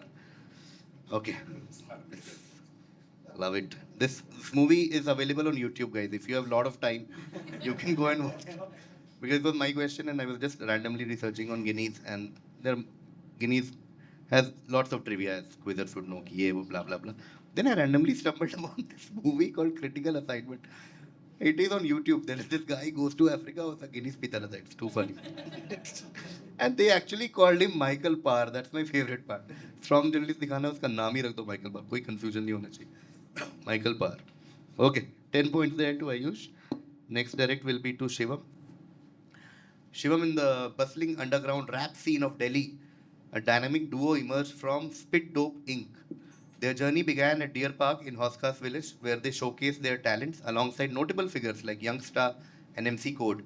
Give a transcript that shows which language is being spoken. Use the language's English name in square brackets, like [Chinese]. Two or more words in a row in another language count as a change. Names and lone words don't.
[English] Okay. Love it. This movie is available on YouTube, guys. If you have a lot of time, you can go and watch it. Because it was my question and I was just randomly researching on Guinness, and Guinness has lots of trivia, as quizzers would know, ye, wo, blah, blah, blah. Then I randomly stumbled upon this movie called Critical Assignment. It is on YouTube. There is this guy goes to Africa with a Guinness pita lahta. It's too funny. And they actually called him Michael Parr. That's my favorite part. Strong journalist [Hindi] दिखाना उसका नाम ही रख दो [English] Michael Parr. [Hindi] कोई confusion नहीं होना चाहिए. [English] Michael Parr. Okay, 10 points there to Ayush. Next direct will be to Shivam. Shivam, in the bustling underground rap scene of Delhi, a dynamic duo emerged from Spit Dope Inc., Their journey began at Deer Park in Hoskas village, where they showcased their talents alongside notable figures like Youngstar and MC Code.